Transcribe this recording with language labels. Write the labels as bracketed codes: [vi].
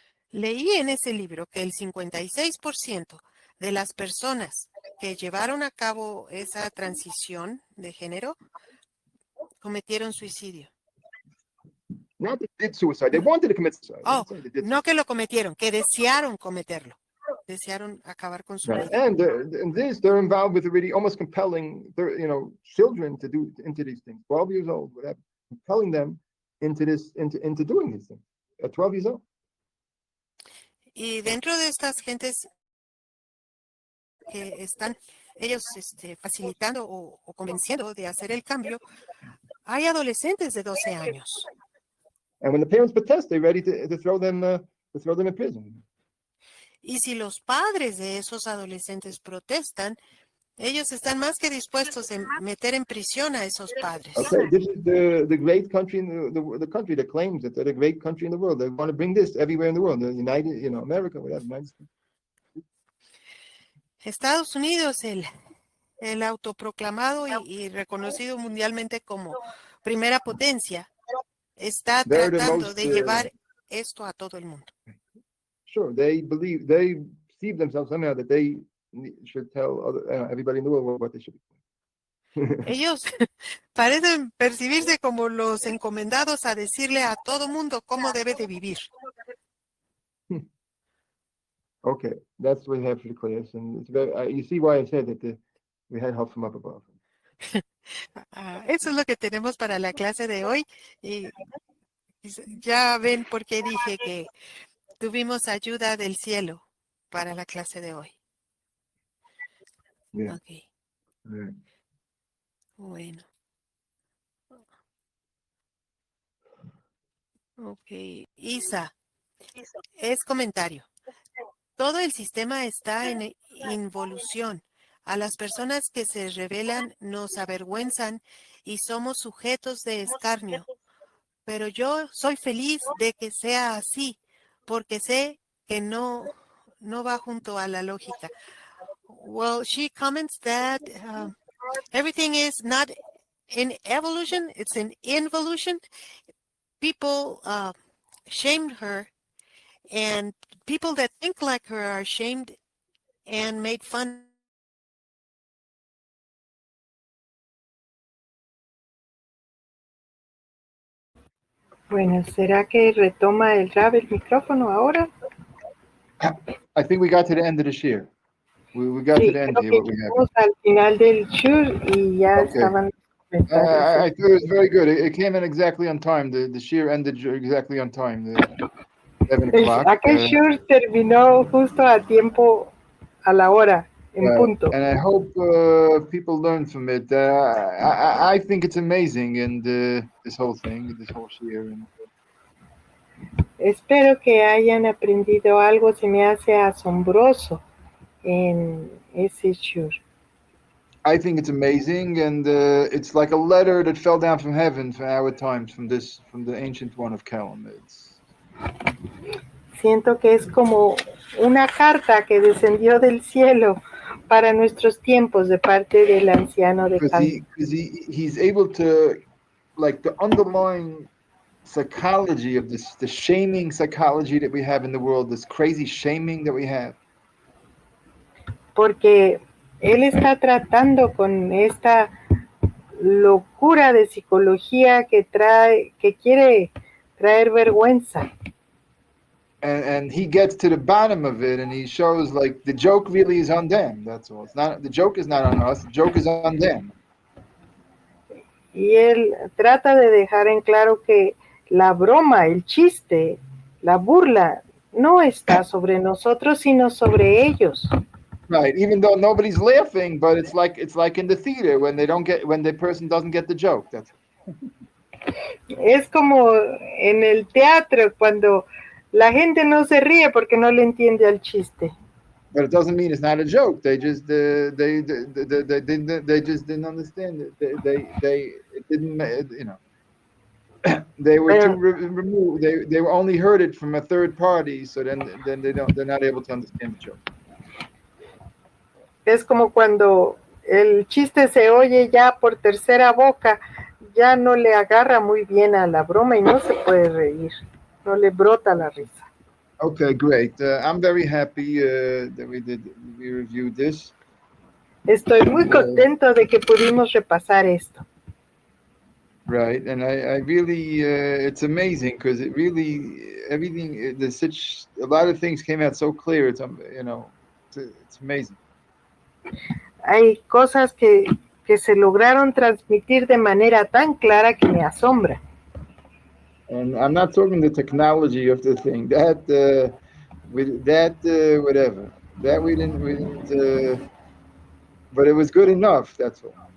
[es] Leí en ese libro que el 56% de las personas que llevaron a cabo esa transición de género cometieron suicidio. [en] Not that they did suicide, they wanted to commit suicide. [es] Oh, no que lo cometieron, que desearon cometerlo. Desearon acabar con su vida. [en] And they're involved with already almost compelling their, children to do into these things. 12 years old, whatever, compelling them into doing these things at 12 years old. [es] Y dentro de estas gentes que están ellos facilitando o convenciendo de hacer el cambio, hay adolescentes de 12 años. [en] And when the parents protest, they're ready to throw them in prison. [es] Y si los padres de esos adolescentes protestan, ellos están más que dispuestos a meter en prisión a esos padres. [en] Okay, this is the great country in the country that claims that they're the great country in the world. They want to bring this everywhere in the world. The United, America, whatever. United States. [es] Estados Unidos, el autoproclamado y reconocido mundialmente como primera potencia, está [en] They're the [es] tratando [en] most, [es] de llevar esto a todo el mundo. [en] Sure, they perceive themselves somehow that they should tell everybody in the world what they should be doing. [es] Ellos parecen percibirse como los encomendados a decirle a todo mundo cómo debe de vivir. [en] Okay, that's what we have for the class, and it's very. You see why I said that we had help from up above. [es] Eso es lo que tenemos para la clase de hoy. Y ya ven por qué dije que tuvimos ayuda del cielo para la clase de hoy. [en] Yeah. Okay. Yeah. [es] Bueno. Ok. Isa, es comentario. Todo el sistema está en involución. A las personas que se rebelan nos avergüenzan y somos sujetos de escarnio. Pero yo soy feliz de que sea así, porque sé que no va junto a la lógica. [en] Well, she comments that everything is not in evolution, it's in involution. People shamed her, and people that think like her are shamed and made fun. [es] Bueno, ¿será que retoma el Rab el micrófono ahora? [en] I think we got to the end of the shir. We got to the end here. [es] Creo [en] What [es] que [en] we have. [es] llegamos al final del shur y ya [en] Okay. [es] estaban los [en] I [es] comentarios. [en] thought it was very good. It came in exactly on time. The shir ended exactly on time. The 7 o'clock. [es] Aquel shur terminó justo a tiempo, a la hora, en punto. [en] And I hope people learn from it. I think it's amazing, and this whole thing, this whole shir. And [es] Espero que hayan aprendido algo, se me hace asombroso en ese shur. [en] I think it's amazing, and it's like a letter that fell down from heaven for our times, from the ancient one of Kelm. [es] Siento que es como una carta que descendió del cielo para nuestros tiempos de parte del anciano de Kelm. [en] Because he's able to, like, the underlying psychology of this, the shaming psychology that we have in the world, this crazy shaming that we have. [es] Porque él está tratando con esta locura de psicología que quiere traer vergüenza. [en] And he gets to the bottom of it, and he shows, like, the joke really is on them. That's all. It's not, the joke is not on us. The joke is on them. [es] Y él trata de dejar en claro que la broma, el chiste, la burla no está sobre nosotros, sino sobre ellos. [en] Right, even though nobody's laughing, but it's like in the theater when the person doesn't get the joke. That's [es] Es como en el teatro cuando la gente no se ríe porque no le entiende al chiste. [en] But it doesn't mean it's not a joke. They just they just didn't understand it. They didn't, they were too removed. They only heard it from a third party, so then they're not able to understand the joke. [es] Es como cuando el chiste se oye ya por tercera boca, ya no le agarra muy bien a la broma y no se puede reír, no le brota la risa. [en] Okay, great. I'm very happy that we reviewed this. [es] Estoy muy contento de que pudimos repasar esto. [en] Right, and I really, it's amazing because it really, everything, a lot of things came out so clear. It's it's amazing. [es] Hay cosas que se lograron transmitir de manera tan clara que me asombra. [en] And I'm not talking the technology of the thing. That Whatever. That we didn't, but it was good enough, that's all.